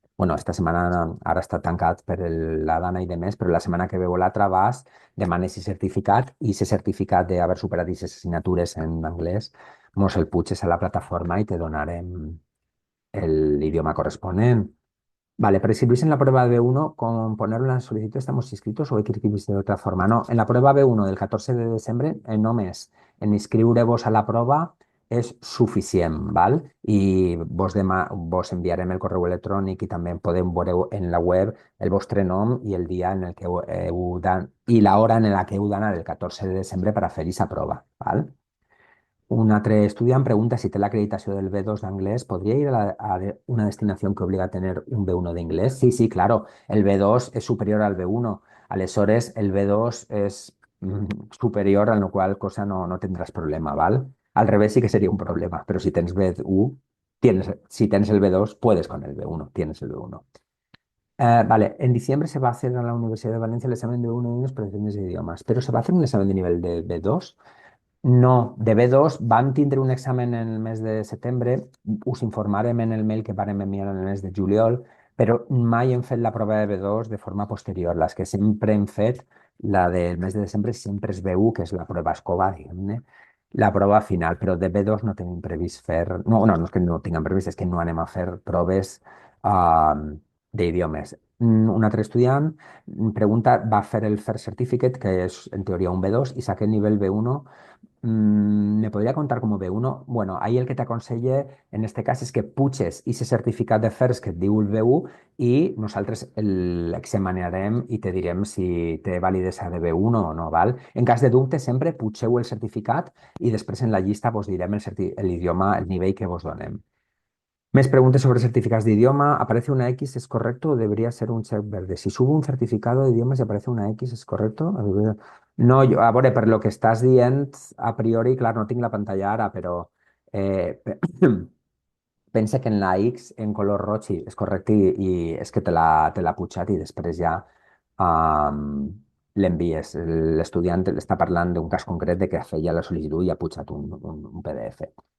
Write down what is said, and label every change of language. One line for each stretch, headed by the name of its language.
Catalan: bueno, esta setmana ara està tancat per la Dana i de més, però la setmana que ve o l'altra vas, demanes i certificat, i ese certificat d'haver superat aquestes assignatures en anglès, mos el puges a la plataforma i te donarem l'idioma corresponent.
Spanish: Vale, pero si veis en la prueba B1, con ponerlo en la solicitud estamos inscritos o hay que inscribirse de otra forma.
Catalan: No, en la prueba B1 del 14 de desembre, només en inscriure-vos a la prova és suficient, val? I vos enviarem el correu electrònic i també podem veure en la web el vostre nom i el dia en el que i l'hora en la que heu d'anar el 14 de desembre per a fer aquesta prova, val? Un altre estudiant pregunta si té l'acreditació del B2 d'anglès.
Spanish: ¿Podría ir una destinación que obliga a tener un B1 de inglés? Sí, sí, claro. El B2 es superior al B1. Aleshores, el B2 es superior, a lo cual cosa no tendrás problema, ¿vale? Al revés sí que sería un problema, pero si tienes B1, si tienes el B2, puedes con el B1, tienes el B1. Vale, en diciembre se va a hacer en la Universidad de Valencia el examen de B1 de inglés, pero de idiomas. ¿Pero se va a hacer un examen de nivel de B2?
Catalan: No, de B2 van tindre un examen en el mes de setembre, us informarem en el mail que vàrem enviar en el mes de juliol, però mai hem fet la prova de B2 de forma posterior. Les que sempre hem fet, la del mes de desembre sempre és B1, que és la prova escova, diguem-ne, la prova final, però de B2 no tenim previst fer... No, no, no és que no tinguem previst, és que no anem a fer proves d'idiomes. Un altre estudiant pregunta, va fer el FIRST Certificate, que és en teoria un B2, i saca el nivell B1.
Spanish: ¿Me podría contar como B1?
Catalan: Bueno, ahí el que te aconselle en este cas és que puges ese certificat de FIRST que et diu el B1 i nosaltres l'examinarem i te direm si té validesa de B1 o no, val? En cas de dubte, sempre pugeu el certificat i després en la llista vos direm l'idioma, el nivell que vos donem. Més preguntes
Spanish: sobre certificados de idioma. ¿Aparece una X? ¿Es correcto o debería ser un check verde? Si subo un certificado de idiomas y aparece una X, ¿es correcto?
Catalan: No, jo, a veure, per lo que estàs dient, a priori, clar, no tinc la pantalla ara, però eh, pensa que en la X en color roig sí, és correcte i és que te l'ha putxat i després ja um, l'envies. L'estudiant està parlant d'un cas concret de que feia la sol·licitud i ha putxat un PDF.